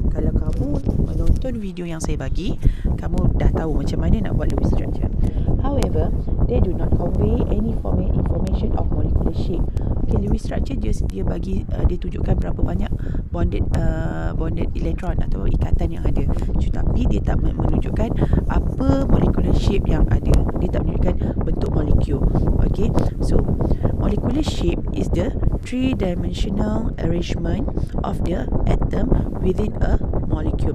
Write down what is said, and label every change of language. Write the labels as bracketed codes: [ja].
[ms] Kalau kamu menonton video yang saya bagi, kamu dah tahu macam mana nak buat Lewis structure. [en] However, they do not convey any information of molecular shape. [ms] Okay, Lewis structure dia bagi dia tunjukkan berapa banyak bonded electron atau ikatan yang ada. Tetapi dia tak menunjukkan apa molecular shape yang ada. Dia tak menunjukkan bentuk molekul. [en] Okay, so molecular shape is the three-dimensional arrangement of the atom within a molecule.